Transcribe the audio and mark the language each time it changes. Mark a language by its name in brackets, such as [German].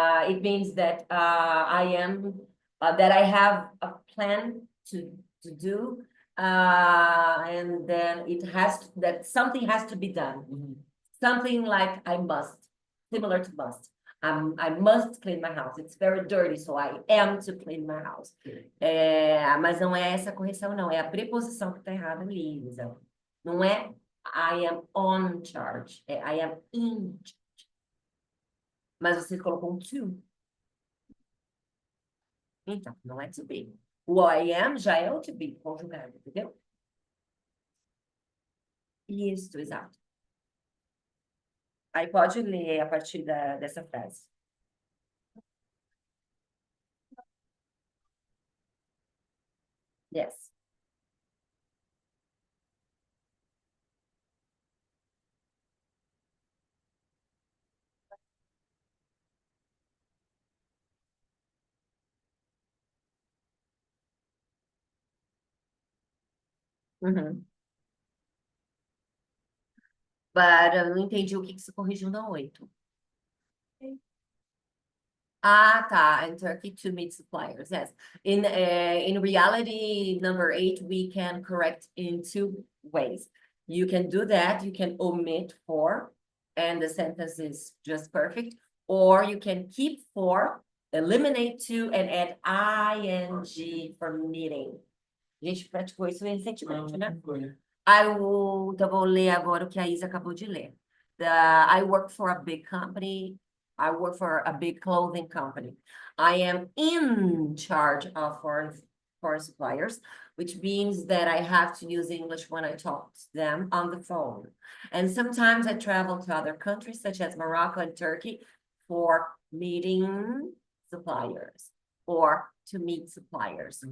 [English] It means that I am that I have a plan to do, and then it has that something has to be done. Mhm. Something like I must, similar to must. I must clean my house. It's very dirty, so I am to clean my house. [Portuguese] Mas não é essa a correção, não. É a preposição que está errada ali, Lisa. Não é [English] I am on charge. [Portuguese] É [English] I am in charge. [Portuguese] Mas você colocou um to. Então, não é to be. O [English] I am [Portuguese] já é o to be conjugado, entendeu? Isso, exato. Aí pode ler a partir dessa frase. [English] Yes. Uhum. [Portuguese] Eu não entendi o que que você corrigiu na 8. Ah, tá. [English] In Turkey to meet suppliers. Yes. In reality, number 8, we can correct in 2 ways. You can do that. You can omit 4, and the sentence is just perfect. Or you can keep 4, eliminate 2, and add ing for meeting. [Portuguese] A gente praticou isso recentemente, né? Então vou ler agora o que a Isa acabou de ler. [English] I work for a big company. I work for a big clothing company. I am in charge of foreign suppliers, which means that I have to use English when I talk to them on the phone. And sometimes I travel to other countries, such as Morocco and Turkey, for meeting suppliers or to meet suppliers.